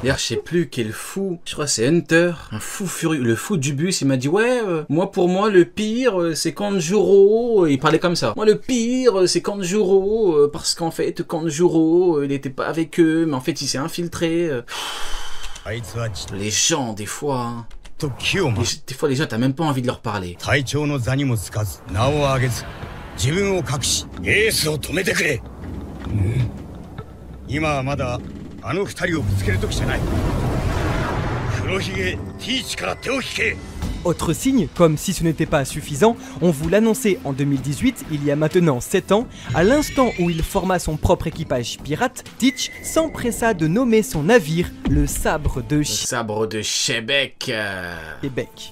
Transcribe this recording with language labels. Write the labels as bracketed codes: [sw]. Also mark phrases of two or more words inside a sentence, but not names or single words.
[fr] D'ailleurs, je sais plus quel fou, je crois que c'est Hunter, un fou furieux, le fou du bus, il m'a dit ouais, moi pour moi le pire c'est Kanjuro, il parlait comme ça. Moi le pire c'est Kanjuro, parce qu'en fait Kanjuro il était pas avec eux, mais en fait il s'est infiltré. Les gens des fois, hein. Des fois les gens t'as même pas envie de leur parler. [ja] 隊長の座にもつかず名を上げず自分を隠しエースを止めてくれ、今はまだあの二人をぶつける時じゃない。黒ひげティーチから手を引け。 [fr] Autre signe, comme si ce n'était pas suffisant, on vous l'annonçait en 2018, il y a maintenant 7 ans, à l'instant où il forma son propre équipage pirate, Teach s'empressa de nommer son navire le Sabre de Le sabre de Shebec. Québec.